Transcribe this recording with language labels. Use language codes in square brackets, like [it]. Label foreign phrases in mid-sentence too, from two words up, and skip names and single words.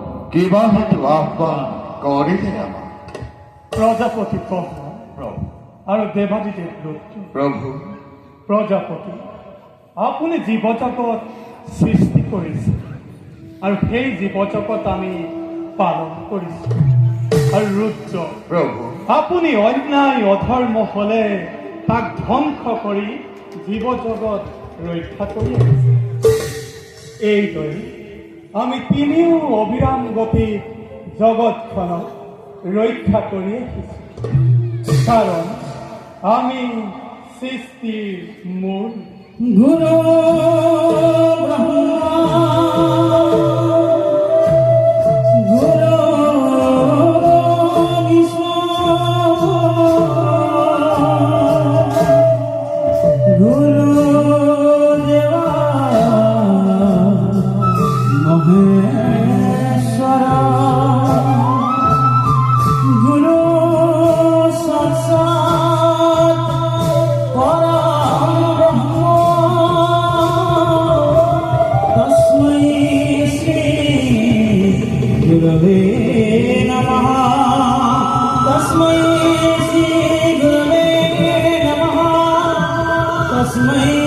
[as] কিবা হেতু আহ্বান করিলে আমার? প্রজাপতি ব্রহ্মা প্রভু আর দেবাদিদেব রুদ্র। প্রভু [bn] প্রজাপতি, আপনি জীবজগৎ সৃষ্টি করেছে আর সেই জীবজগৎ আমি পালন করেছি। আর রুদ্র, প্রভু [as] আপনি অন্যায় অধর্ম হলে তাক ধ্বংস কৰি জীবজগৎ ৰক্ষা কৰি আহিছে। এইদৰে আমি তিনিও অবিৰাম গতি জগতখনক ৰক্ষা কৰি আহিছোঁ, কাৰণ আমি সৃষ্টিৰ মূল। [sa] গুরু ব্রহ্মা গুরু বিষ্ণু গুরু দেবা মহেশ্বর গুরু সাক্ষাৎ পরম ব্রহ্ম তস্मै শ্রী গুরবে নমঃ তস্मै শ্রী গুরবে নমঃ তস্मै